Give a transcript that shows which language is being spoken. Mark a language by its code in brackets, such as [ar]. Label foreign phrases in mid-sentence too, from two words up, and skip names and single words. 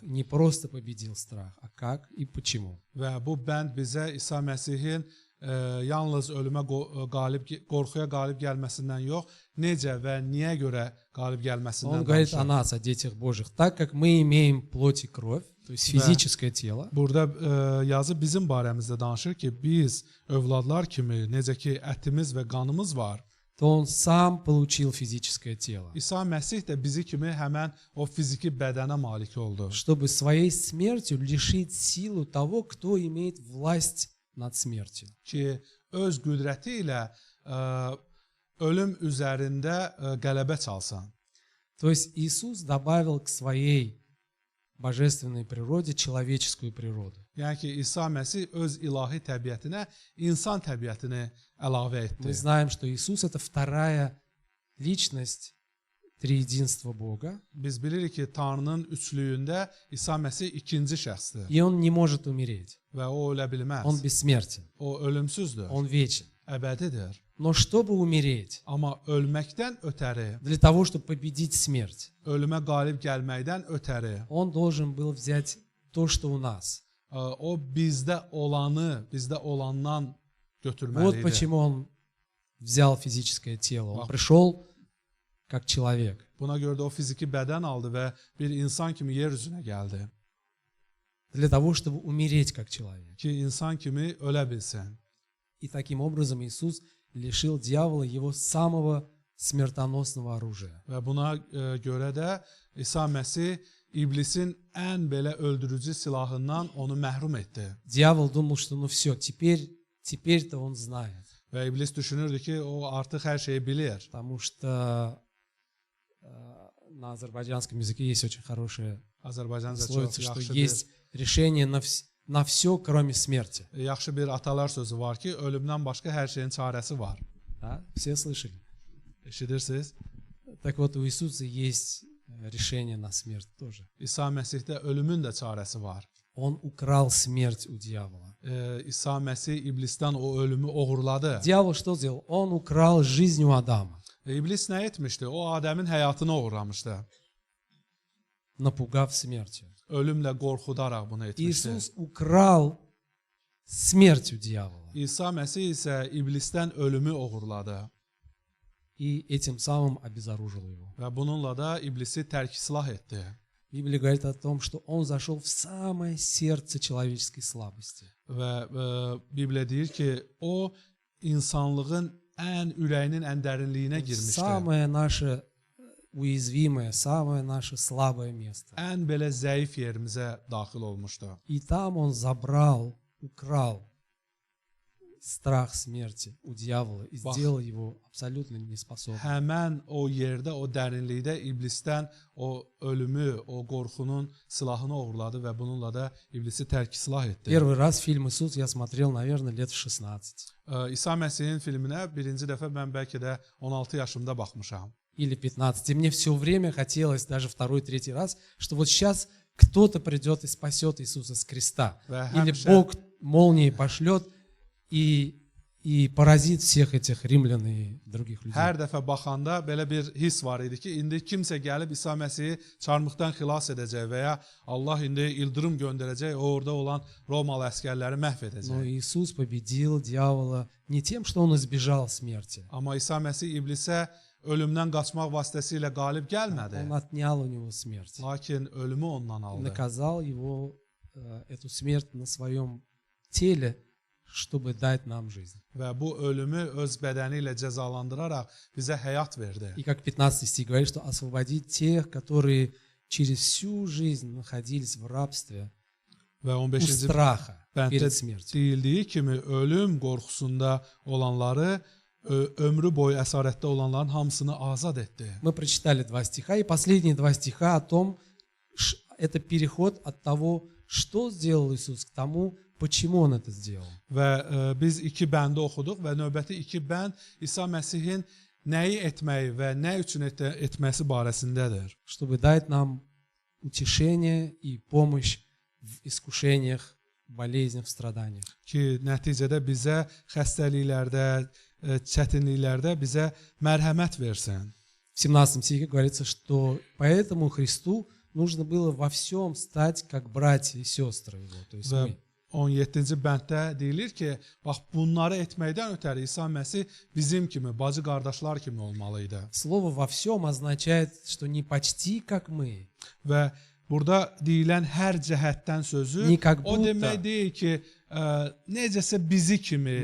[ru] И не просто победил страх, а как и почему. [az] və bu bənd bizə İsa Məsihin yalnız ölümə qorxuya qalib gəlməsindən yox, necə və niyə görə qalib [ru] Он [az] gəlməsindən [ru] говорит о [az] danışır. [ru] нас, о детях Божьих, так как мы имеем плоть и кровь, то есть физическое тело, [az] Burada yazı bizim barəmizdə danışır ki, biz övladlar kimi necə ki ətimiz və qanımız var, [ru] то Он сам получил физическое тело, [az] İsa Məsih də bizi kimi həmən o fiziki bədənə malik oldu. [ru] чтобы своей смертью лишить силу того, кто имеет власть над смертью. [az] Ki öz qüdrəti ilə ölüm üzərində qələbə çalsan. [ru] То есть Иисус добавил к своей божественной природе человеческую природу. [az] Yəni ki, İsa Məsih öz ilahi təbiətinə insan təbiətini əlavə etdi. [ru] Мы знаем, что Иисус – это вторая личность триединства Бога, [az] Biz bilirik ki, Tanrının üçlüyündə İsa Məsih ikinci şəxsdir [ru] и Он не может умереть. [az] və o ölə bilməz. [ru] Он бессмертен, [az] O ölümsüzdür, [ru] Он вечен. [az] əbədidir. [ru] Но чтобы умереть, [az] Amma ölməkdən ötəri, [ru] для того, чтобы победить смерть, [az] ölümə qalib gəlməkdən ötəri, [ru] Он должен был взять то, что у нас. [az] o bizdə olanı, bizdə olandan götürməli [ru] Вот [az] idi. [ru] почему Он взял физическое тело. Он пришел как человек. [az] Buna görə də o fiziki bədən aldı və bir insan kimi yer üzünə gəldi [ru] Для того, чтобы умереть как человек. [az] ki, insan kimi ölə bilsin. [ru] И таким образом Иисус лишил дьявола его самого смертоносного оружия. [az] Və buna görə də İsa Məsih iblisin ən belə öldürücü silahından onu məhrum etdi. [ru] Дьявол думал, что ну все, теперь-то он знает. [az] Və iblis düşünürdü ki, o artıq hər şeyi bilir. [ru] Потому что на азербайджанском языке есть очень хорошая [az] Azərbaycanca çox [ru] пословица, что [az] yaxşı [ru] есть решение на все, кроме смерти. [az] yaxşı bir atalar sözü var ki, ölümdən başqa hər şeyin çarəsi var. [ru] Да? Все слышали? [az] Eşidirsiniz? [ru] Так вот, у Иисуса есть решение на смерть тоже. [az] İsa Məsihdə ölümün də çarəsi var. [ru] Он украл смерть у дьявоla. [az] İsa Məsih iblisdən o ölümü oğurladı. [ru] Дьявол что сделал? Он украл жизнь у Адама, [az] İblis nə etmişdi? O Adəmin həyatını oğurlamışdı. [ru] напугав смертью. [az] Ölümlə qorxudaraq bunu etmişdi. [ru] Иисус украл смерть у дьявола [az] İsa Məsih isə iblisdən ölümü oğurladı [ru] и этим самым обезоружил его. [az] və bununla da iblisi tərk-silah etdi. [ru] Библия говорит о том, что он зашел в самое сердце человеческой слабости. [az] Və Bibliya deyir ki, o insanlığın ən ürəyinin ən dərinliyinə girmişdi. [ru] Самое наше уязвимое, самое наше слабое место. [az] Ən belə zəif yerimizə daxil olmuşdu. [ru] И там он забрал, украл страх смерти у дьявола и сделал его абсолютно неспособным. [az] Həmən o yerdə, o dərinlikdə iblisdən o ölümü, o qorxunun silahını oğurladı və bununla da iblisi tərk-silah etdi. [ru] Первый раз фильм «Иисус» я смотрел, наверное, лет в 16. [az] İsa Məsihin filminə birinci dəfə mən bəlkə də 16 yaşımda baxmışam. [ru] Или 15. И мне все время хотелось, даже второй, третий раз, что вот сейчас кто-то придет и спасет Иисуса с креста. Или Бог молнией пошлет и поразит всех этих римлян и других людей. [az] Hər dəfə baxanda belə bir his var idi ki, indi kimsə gəlib İsa Məsihi çarmıxdan xilas edəcək və ya Allah indi ildırım göndərəcək, o orada olan Romalı əskərləri məhv edəcək. [ru] Но Иисус победил дьявола не тем, что он избежал смерти. [az] Amma İsa Məsih iblisə ölümdən qaçmaq vasitəsilə qalib gəlmədi. [ru] Он отнял у него смерть. [az] Lakin ölümü ondan aldı. [ru] Наказал его, эту смерть на своем теле, чтобы dать нам жизнь. [az] Və bu ölümü öz bədəni ilə cəzalandıraraq bizə həyat verdi. [ru] И как 15 стих говорит, что освободить тех, которые через всю жизнь находились в рабстве, [az] Və [ru] у [az] 15-ci [ru] страха [az] bənddə [ru] перед смертью. [az] deyildiyi kimi ölüm qorxusunda olanları, ömrü boyu əsarətdə olanların hamısını azad etdi. [ru] Мы прочитали 2 стиха, и последние 2 стиха о том, это переход от того, что сделал Иисус, к тому, почему Он это сделал. [az] Və biz 2 bəndə oxuduq və növbəti 2 bənd İsa Məsihin nəyi etməyi və nə üçün etməsi barəsindədir. [ru] Чтобы dать нам утешение и помощь в искушениях, болезнях, в страданиях. [az] Ki nəticədə bizə xəstəliklərdə, çətinliklərdə bizə mərhəmət versin. [ru] В 17 стихе говорится, что поэтому Христу нужно было во всем стать как братья и сестры Его, то есть мы. [az] 17-ci bənddə deyilir ki, bax bunları etməkdən ötəri İsa Məsih bizim kimi, bacı qardaşlar kimi olmalı idi. [ru] Слово «во всем» означает, что не почти как мы. [az] Və burada deyilən hər cəhətdən sözü o demək deyil ki, necəsə bizi kimi